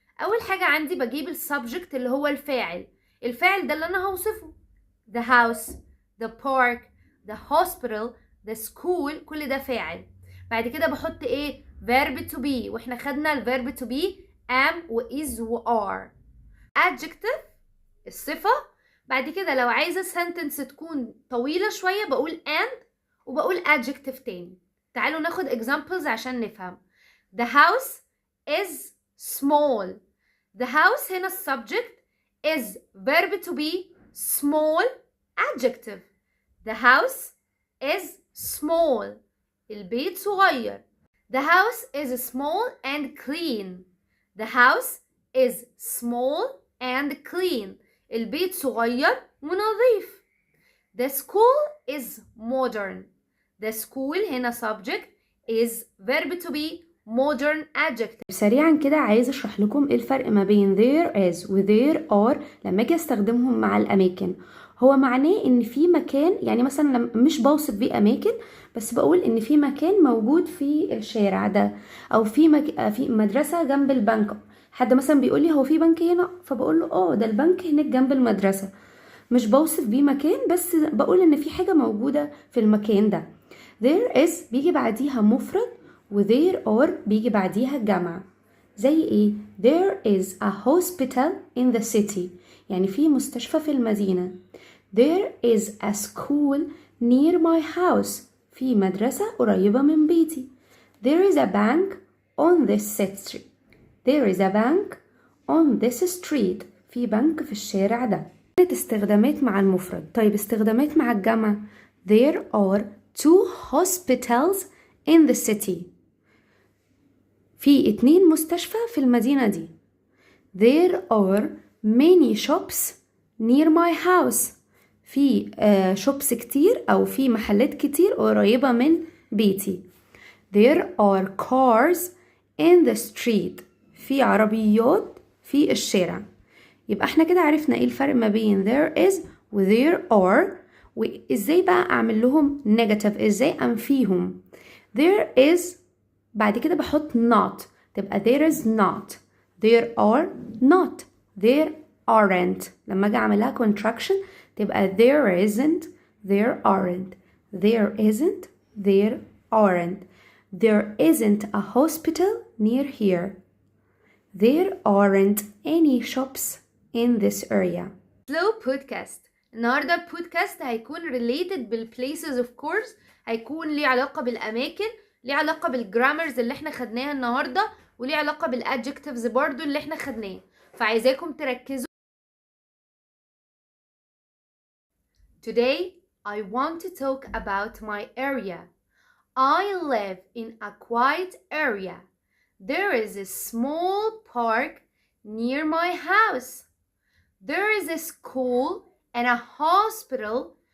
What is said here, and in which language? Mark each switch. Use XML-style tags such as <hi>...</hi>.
<ar>اول حاجة عندي بجيب السبجكت اللي هو الفاعل ده اللي انا هوصفه.</ar> <en>the house، the park، the hospital، the school،</en> <ar>كل ده فاعل. بعد كده بحط ايه؟</ar> <en>verb to be،</en> <ar>واحنا خدنا الverb to be am و is و are. adjective الصفة. بعد كده لو عايزة sentence تكون طويلة شوية بقول and وبقول adjective تاني. تعالوا ناخد examples عشان نفهم.</ar> <en>the house is small. the house</en> <ar>هنا</ar> <en>subject is verb to be small adjective. the house is small.</en> <ar>البيت صغير.</ar> <en>the house is small and clean. the house is small and clean.</en> <ar>البيت صغير ونظيف.</ar> <en>the school is modern. the school</en> <ar>هنا</ar> <en>subject is verb to be modern adjective.</en> <ar>سريعا كده عايز اشرح لكم ايه الفرق ما بين there is و there are لما اجي استخدمهم مع الاماكن. هو معناه ان في مكان، يعني مثلا مش بوصف بيه اماكن، بس بقول ان في مكان موجود في الشارع ده، او في مدرسة جنب البنك. حد مثلا بيقول لي هو في بنك هنا، فبقول له ده البنك هناك جنب المدرسة. مش بوصف بيه مكان، بس بقول ان في حاجة موجودة في المكان ده. there is بيجي بعديها مفرد و there are بيجي بعديها الجمع.</ar> <en>زي ايه؟ There is a hospital in the city.</en> <ar>يعني في مستشفى في المدينة.</ar> <en>There is a school near my house.</en> <ar>في مدرسة قريبة من بيتي.</ar> <en>There is a bank on this street. There is a bank on this street.</en> <ar>في بنك في الشارع ده. استخدامات مع المفرد. طيب استخدامات مع الجمع.</ar> <en>There are 2 hospitals in the city.</en> <ar>في 2 مستشفى في المدينة دي.</ar> <en>There are many shops near my house.</en> <ar>في shops كتير أو في محلات كتير قريبة من بيتي.</ar> <en>There are cars in the street.</en> <ar>في عربيات في الشارع. يبقى احنا كده عرفنا ايه الفرق ما بين there is و there are، وازاي بقى اعمل لهم negative، ازاي انفيهم.</ar> <en>there is</en> <ar>بعد كده بحط</ar> <en>not، تبقى there is not. there are not. there aren't.</en> <ar>لما اجي اعملها contraction تبقى</ar> <en>there isn't. there aren't. there isn't. there aren't. there isn't a hospital near here. there aren't any shops in this area. Slow podcast.</en> <ar>النهارده البودكاست هيكون related بال</ar> <en>places of course،</en> <ar>هيكون ليه علاقة بالأماكن، ليه علاقة بالجرامرز اللي احنا خدناها النهارده، وليه علاقة بالadjectives برضو اللي احنا خدناه، فعايزاكم تركزوا.</ar> <en>Today I want to talk about my area. I live in a quiet area. There is a small park near my house. There is a school and a hospital.</en>